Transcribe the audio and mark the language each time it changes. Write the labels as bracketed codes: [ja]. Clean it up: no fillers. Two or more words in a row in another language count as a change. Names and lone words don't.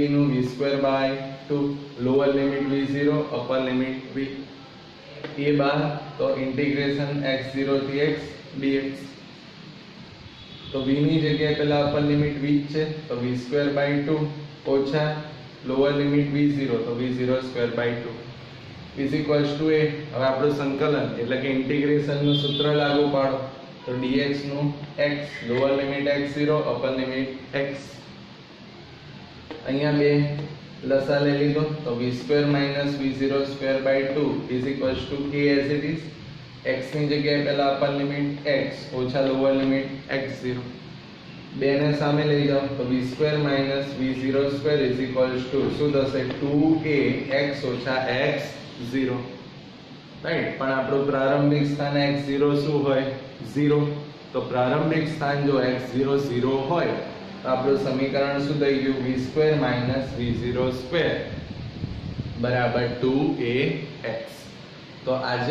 [gu] નું v2/2 [en] lower limit [gu] v0 [en] upper limit [gu] v એ બાદ તો ઇન્ટિગ્રેશન x0 થી x dx તો v ની જગ્યાએ પહેલા [en] upper limit [gu] v છે તો v2/2 ઓછા [en] lower limit [gu] v0 તો v0/2 [en] is equals to [gu] a હવે આપણું સંકલન એટલે કે ઇન્ટિગ્રેશન નું સૂત્ર લાગુ પાડો તો dx નું x [en] lower limit [gu] x0 [en] upper limit [gu] x અહીંયા બે લસા લઈ લીધો તો v2 v02/2 [en] is equals to a as it is [gu] x ની જગ્યાએ પહેલા [en] upper limit [gu] x ઓછા [en] lower limit [gu] x0 બે ને સામે લઈ જાઓ તો v2 v02 [en] is equals to [gu] શું થશે 2ax ઓછા x0 રાઈટ પણ આપણું પ્રારંભિક સ્થાન x0 શું હોય 0 તો પ્રારંભિક સ્થાન જો x0 0 હોય તો આપણું સમીકરણ શું થઈ ગયું v2 v02 બરાબર 2ax તો આજે